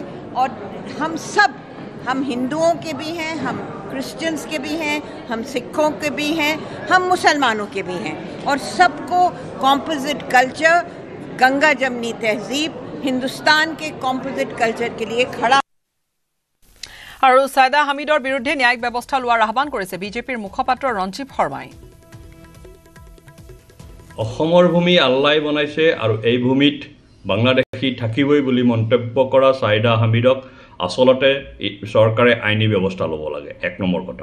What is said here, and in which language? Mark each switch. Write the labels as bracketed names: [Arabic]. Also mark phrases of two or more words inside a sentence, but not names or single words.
[Hindi] और हम हिंदुओं के भी हैं, हम क्रिश्चियंस के भी हैं, हम सिखों के भी हैं, हम मुसलमानों के भी हैं, और सबको [English] composite culture, [Hindi] गंगा जमनी तहजीब, हिंदुस्तान के [English] composite culture [Hindi] के लिए खड़ा। [Assamese] আৰু সাইদা হামিদৰ বিৰুদ্ধে ন্যায়িক ব্যৱস্থা লোৱাৰ আহ্বান কৰিছে বিজেপিৰ মুখপাত্ৰ ৰঞ্জীৱ শৰ্মাই। অসমৰ ভূমি আল্লাই বনাইছে আৰু এই ভূমিত বাংলাদেশী থাকিবই বুলি মন্তব্য কৰা সাইদা হামিদক আসলতে চৰকাৰে আইনী ব্যৱস্থা ল'ব লাগে, 1 নম্বৰ কথা।